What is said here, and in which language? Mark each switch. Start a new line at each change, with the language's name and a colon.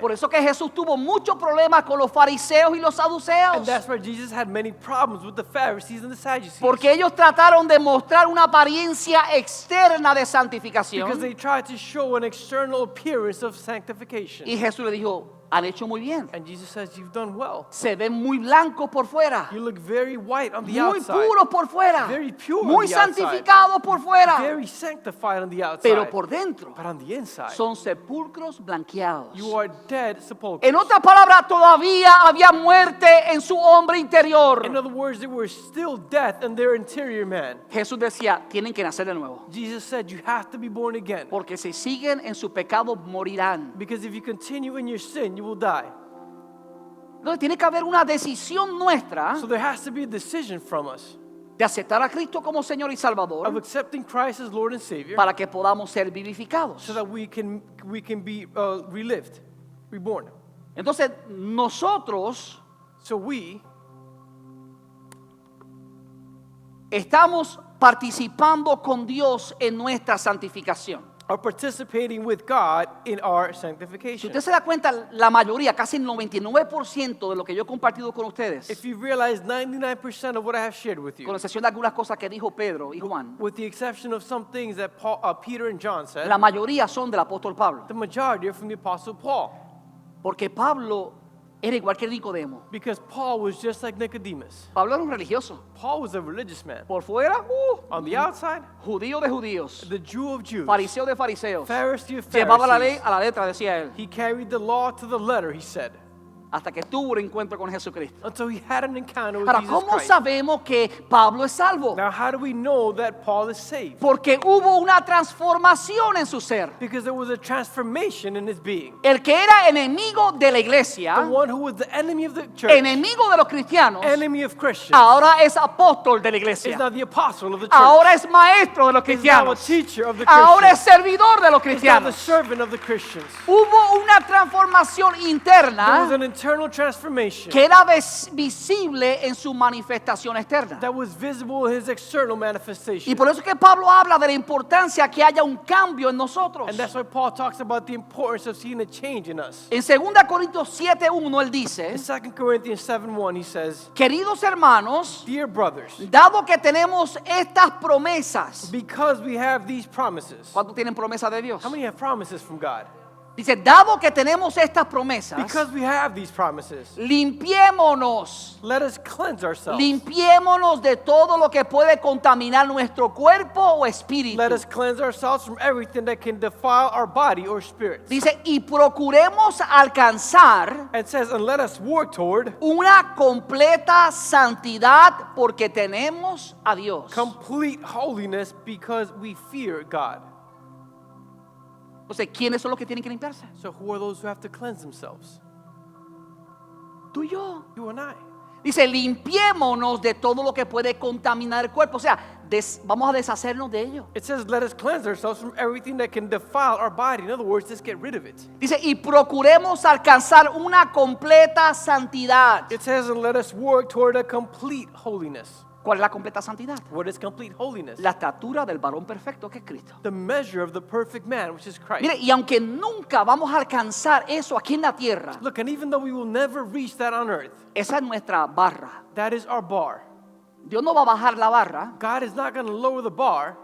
Spanish: Por eso que Jesús tuvo muchos problemas con los fariseos y los
English: And
Spanish: saduceos,
English: that's why Jesus had many problems with the Pharisees and the Sadducees.
Spanish: porque ellos trataron de mostrar una apariencia externa de santificación.
English: Because they tried to show an external appearance of sanctification.
Spanish: Y Jesús le dijo, han hecho muy bien.
English: And Jesus says, you've done well.
Spanish: Se ven muy blancos por fuera,
English: You look very white on the
Spanish: muy
English: outside.
Spanish: puros por fuera,
English: Very pure on
Spanish: muy
English: the outside.
Spanish: santificados por fuera,
English: Very sanctified on the outside.
Spanish: pero por dentro
English: But on the inside,
Spanish: son sepulcros blanqueados.
English: you are dead sepulchres.
Spanish: En otras palabras, todavía había muerte en su hombre interior.
English: In other words, there were still death in their interior man.
Spanish: Jesús decía, tienen que nacer de nuevo,
English: Jesus said, you have to be born again.
Spanish: porque si siguen en su pecado morirán.
English: Because if you continue in your sin, you will die.
Spanish: Entonces tiene que haber una decisión nuestra
English: So there has to be a decision from us
Spanish: de aceptar a Cristo como Señor y
English: of
Spanish: Salvador
English: accepting Christ as Lord and Savior
Spanish: para que podamos ser vivificados.
English: so that we can be relived, reborn.
Spanish: Entonces nosotros
English: So we
Spanish: estamos participando con Dios en nuestra santificación.
English: are participating with God in our
Spanish: Si
English: sanctification.
Spanish: usted se da cuenta, la mayoría, casi el 99% de lo que yo he compartido con ustedes,
English: If you realize 99% of what I have shared with you,
Spanish: con excepción de algunas cosas que dijo Pedro y Juan,
English: with the exception of some things that Peter and John said,
Spanish: la mayoría son del apóstol Pablo.
English: the majority are from the Apostle Paul.
Spanish: Porque Pablo era igual que Nicodemo.
English: Because Paul was just like Nicodemus.
Spanish: Pablo era un religioso.
English: Paul was a religious man.
Spanish: Por fuera,
English: On the outside,
Spanish: judío de judíos,
English: the Jew of Jews,
Spanish: fariseo de fariseos.
English: Pharisee of
Spanish: Llevaba la ley
English: Pharisees.
Spanish: a la letra, decía él,
English: He carried the law to the letter, he said,
Spanish: hasta que tuvo un encuentro con Jesucristo.
English: until he had an encounter with
Spanish: Ahora,
English: Jesus
Spanish: ¿cómo
English: Christ.
Spanish: sabemos que Pablo es salvo?
English: Now, how do we know that Paul is saved?
Spanish: Porque hubo una transformación en su ser.
English: Because there was a transformation in his being.
Spanish: El que era enemigo de la iglesia,
English: The one who was the enemy of the church,
Spanish: enemigo de los cristianos,
English: enemy of Christians,
Spanish: ahora es apóstol de la
English: is
Spanish: iglesia.
English: now the apostle of the church.
Spanish: Ahora es maestro de los
English: Is now a
Spanish: cristianos.
English: teacher of the
Spanish: Ahora es
English: Christians.
Spanish: servidor de los
English: Is now the
Spanish: cristianos.
English: servant of the Christians.
Spanish: Hubo una transformación
English: There was
Spanish: interna
English: an internal transformation
Spanish: que era visible en su manifestación externa.
English: that was visible in his external manifestation.
Spanish: Y por eso es que Pablo habla de la importancia que haya un cambio en nosotros.
English: And that's why Paul talks about the importance of seeing a change in us.
Spanish: En 2 Corintios 7:1 él dice,
English: In 2 Corinthians 7:1 he says,
Spanish: queridos hermanos,
English: dear brothers,
Spanish: dado que tenemos estas promesas,
English: because we have these promises.
Spanish: ¿cuántos tienen promesas de Dios?
English: How many have promises from God?
Spanish: Dice, dado que tenemos estas promesas,
English: Because we have these promises,
Spanish: limpiémonos,
English: let us cleanse ourselves.
Spanish: limpiémonos de todo lo que puede contaminar nuestro cuerpo o espíritu.
English: Let us cleanse ourselves from everything that can defile our body or spirit.
Spanish: Dice, y procuremos alcanzar
English: And it says, and let us work toward
Spanish: una completa santidad porque tenemos a Dios.
English: complete holiness because we fear God.
Spanish: Entonces, ¿quiénes son los que tienen que limpiarse?
English: So who are those who have to cleanse themselves?
Spanish: Tú y yo.
English: You and I.
Spanish: Dice, limpiémonos de todo lo que puede contaminar el cuerpo. O sea, vamos a deshacernos de ello.
English: It says, let us cleanse ourselves from everything that can defile our body. In other words, just get rid of it.
Spanish: Dice, y procuremos alcanzar una completa santidad.
English: It says, and let us work toward a complete holiness.
Spanish: ¿Cuál es la completa santidad?
English: What is complete holiness?
Spanish: La estatura del varón perfecto que es Cristo.
English: The measure of the perfect man, which is Christ.
Spanish: Mire, y aunque nunca vamos a alcanzar eso aquí en la tierra,
English: Look, and even though we will never reach that on earth,
Spanish: esa es nuestra barra.
English: that is our bar.
Spanish: Dios no va a bajar la barra,
English: God is not going to lower the bar